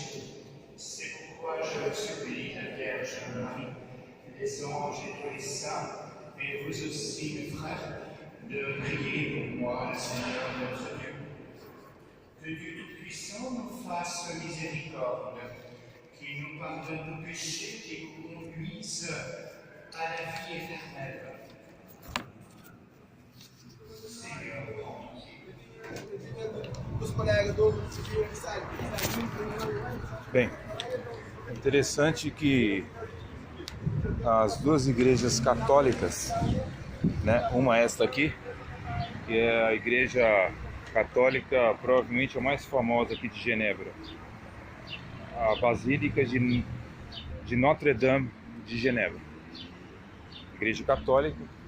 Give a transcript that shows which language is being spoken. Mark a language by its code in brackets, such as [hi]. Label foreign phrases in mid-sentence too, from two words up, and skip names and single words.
[fr] C'est pourquoi je supplie la Vierge Marie, les anges et tous les saints, et vous aussi, mes frères, de prier pour moi, le Seigneur notre Dieu. Que Dieu Tout-Puissant nous fasse miséricorde, qu'il nous pardonne nos péchés et nous conduise à la vie éternelle. Seigneur, [pt] Bem, é interessante que as duas igrejas católicas, né, uma esta aqui, que é a igreja católica provavelmente a mais famosa aqui de Genebra, a Basílica de Notre-Dame de Genebra, igreja católica.